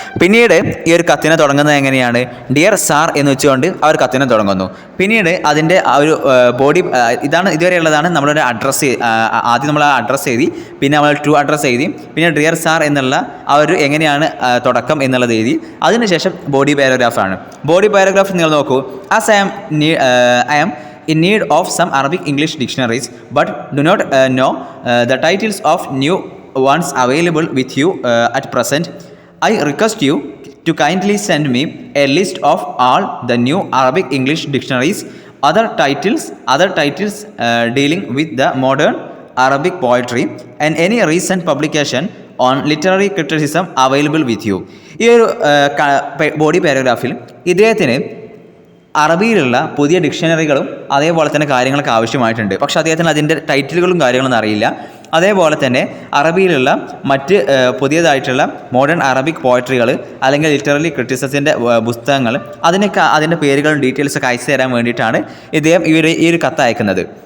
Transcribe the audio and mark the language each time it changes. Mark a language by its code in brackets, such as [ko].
[ml] പിന്നീട് ഈ ഒരു കത്തിനെ തുടങ്ങുന്നത് എങ്ങനെയാണ്, ഡിയർ സാർ എന്ന് വെച്ചുകൊണ്ട് അവർ കത്തിനെ തുടങ്ങുന്നു. പിന്നീട് അതിൻ്റെ ആ ഒരു ബോഡി ഇതാണ് ഇതുവരെയുള്ളതാണ് നമ്മളൊരു അഡ്രസ്സ്. ആദ്യം നമ്മൾ ആ അഡ്രസ്സ് എഴുതി, പിന്നെ നമ്മൾ ടു അഡ്രസ്സ് എഴുതി, പിന്നെ ഡിയർ സാർ എന്നുള്ള ആ ഒരു എങ്ങനെയാണ് തുടക്കം എന്നുള്ളത് എഴുതി. അതിനുശേഷം ബോഡി പാരഗ്രാഫാണ്. ബോഡി പാരഗ്രാഫ് നിങ്ങൾ നോക്കൂ. [en] As I am in need of some Arabic English dictionaries but do not know the titles of new ones available with you at present. I request you to kindly send me a list of all the new Arabic English dictionaries, other titles dealing with the modern Arabic poetry and any recent publication on literary criticism available with you. [ml] ഈ ഒരു body പാരഗ്രാഫിൽ ഇദ്ദേഹത്തിന് അറബിയിലുള്ള പുതിയ ഡിക്ഷണറികളും അതേപോലെ തന്നെ കാര്യങ്ങളൊക്കെ ആവശ്യമായിട്ടുണ്ട്. പക്ഷേ അദ്ദേഹത്തിന് അതിൻ്റെ ടൈറ്റിലുകളും കാര്യങ്ങളൊന്നും അറിയില്ല. അതേപോലെ തന്നെ അറബിയിലുള്ള മറ്റ് പുതിയതായിട്ടുള്ള മോഡേൺ അറബിക് പോയട്രികൾ അല്ലെങ്കിൽ ലിറ്റററി ക്രിറ്റിസിസത്തിൻ്റെ പുസ്തകങ്ങൾ അതിൻ്റെ പേരുകളും ഡീറ്റെയിൽസൊക്കെ അയച്ചു തരാൻ വേണ്ടിയിട്ടാണ് ഇദ്ദേഹം ഈ ഒരു കത്ത് അയക്കുന്നത്.